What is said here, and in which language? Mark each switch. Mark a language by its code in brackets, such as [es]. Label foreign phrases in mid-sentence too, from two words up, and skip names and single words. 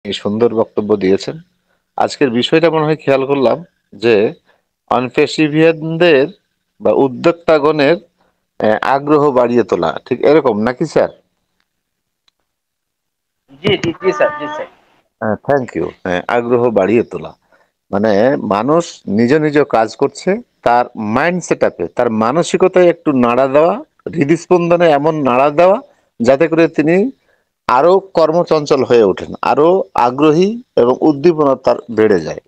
[bn] এই সুন্দর বক্তব্য দিয়েছেন। আজকের বিষয়টা মনে হয় খেয়াল করলাম যে অনফেসিভিয়ানদের বা উদ্যোক্তাগণের আগ্রহ বাড়িয়ে তোলা, ঠিক এরকম নাকি স্যার? [hi] जी जी जी सर, जी सर। [en] হ্যাঁ, thank you. [bn] হ্যাঁ, আগ্রহ বাড়িয়ে তোলা মানে মানুষ নিজ নিজ কাজ করছে, তার [en] mind set [bn] আপে, তার মানসিকতায় একটু নাড়া দেওয়া, হৃদস্পন্দনে এমন নাড়া দেওয়া যাতে করে তিনি আরো কর্মচঞ্চল হয়ে ওঠেন, আরো আগ্রহী এবং উদ্দীপনা তার বেড়ে যায়।